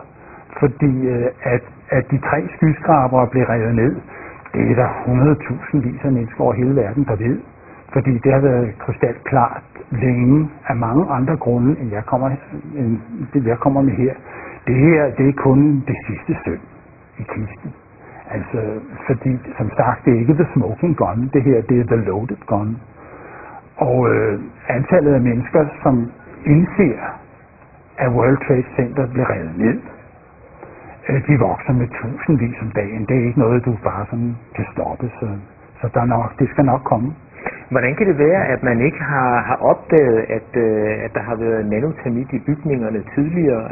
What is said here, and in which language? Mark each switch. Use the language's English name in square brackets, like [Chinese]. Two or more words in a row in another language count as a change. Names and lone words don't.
[Danish] Fordi at de 3 skyskrabere blev revet ned, det er der 100.000 af mennesker over hele verden, der ved. Fordi det har været krystalklart længe af mange andre grunde, end det jeg kommer med her. Det her, det er kun det sidste søm i kisten. Altså, fordi som sagt, det er ikke [English] the smoking gun, [Danish] det her, det er [English] the loaded gun. [Danish] Og antallet af mennesker, som indser, at World Trade Center bliver revet ned, de vokser med tusindvis om dagen. Det er ikke noget, du bare sådan kan stoppe, så det skal nok komme. Hvordan kan det være, at man ikke har opdaget, at der har været nanotermit i bygningerne tidligere?